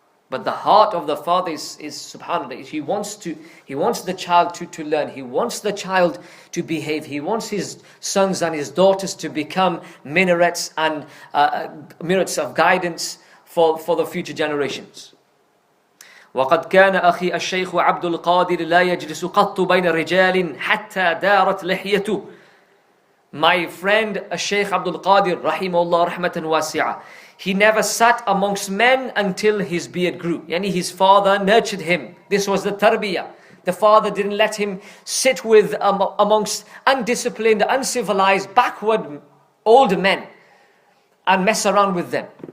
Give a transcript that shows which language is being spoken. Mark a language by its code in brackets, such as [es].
[en] But the heart of the father is subhanAllah. He wants the child to learn. He wants the child to behave. He wants his sons and his daughters to become minarets and minarets of guidance for the future generations. [ar] وقد كان أخي الشيخ عبد القادر لا يجلس قط بين رجال حتى دارت لحيته. [en] My friend Shaykh Abdul Qadir rahimahullah rahmatan wasi'ah, he never sat amongst men until his beard grew. Yani his father nurtured him. This was the tarbiyah. The father didn't let him sit with amongst undisciplined, uncivilized, backward old men and mess around with them.